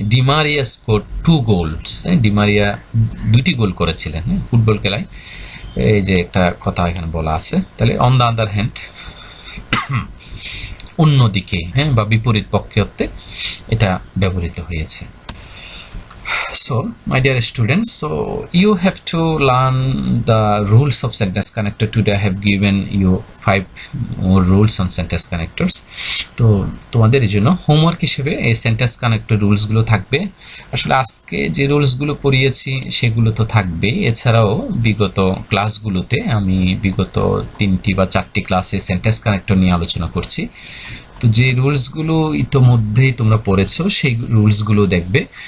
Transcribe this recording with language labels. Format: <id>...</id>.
<bn>Di Maria</bn> <en>score 2 goals,</en> <bn>Di Maria 2টি গোল করেছিলেন football খেলায়, এই যে একটা কথা এখানে বলা আছে। তাহলে</bn> <en>on the other hand</en> <bn>অন্যদিকে, হ্যাঁ, বা বিপরীত পক্ষে হতে এটা ব্যবহৃত হয়েছে।</bn> <en>So, my dear students, so you have to learn the rules of sentence connector. Today I have given you 5 more rules on sentence connectors.</en> <bn>তো তোমাদের এই জন্য হোমওয়ার্ক হিসেবে এই সেন্টেন্স কানেক্টর রুলসগুলো থাকবে। আসলে আজকে যে রুলসগুলো পড়িয়েছি সেগুলো তো থাকবেই, এছাড়াও বিগত ক্লাসগুলোতে আমি বিগত 3টি বা 4টি ক্লাসে সেন্টেন্স কানেক্টর নিয়ে আলোচনা করছি। তো যে রুলসগুলো ইতোমধ্যেই তোমরা পড়েছো সেই রুলসগুলো দেখবে।</bn>